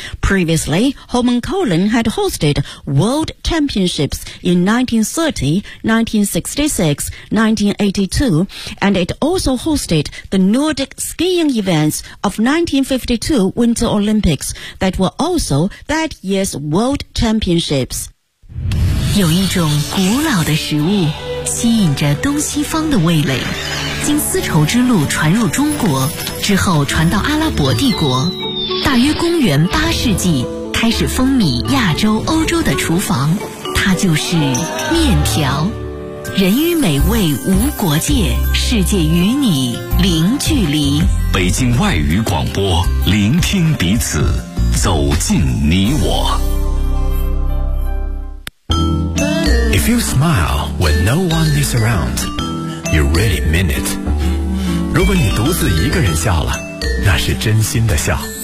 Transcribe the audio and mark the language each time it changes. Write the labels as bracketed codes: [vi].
[en] Previously, Holmenkollen had hosted World Championships in 1930, 1966, 1982, and it also hosted the Nordic skiing events of 1952 Winter Olympics that were also that year's World Championships. [zh] 有一种古老的食物吸引着东西方的味蕾，经丝绸之路传入中国之后传到阿拉伯帝国，大约公元八世纪开始风靡亚洲欧洲的厨房，它就是面条。人与美味无国界，世界与你零距离。北京外语广播，聆听彼此，走进你我。 [en] If you smile when no one is around, you really mean it. [zh] 如果你独自一个人笑了，那是真心的笑。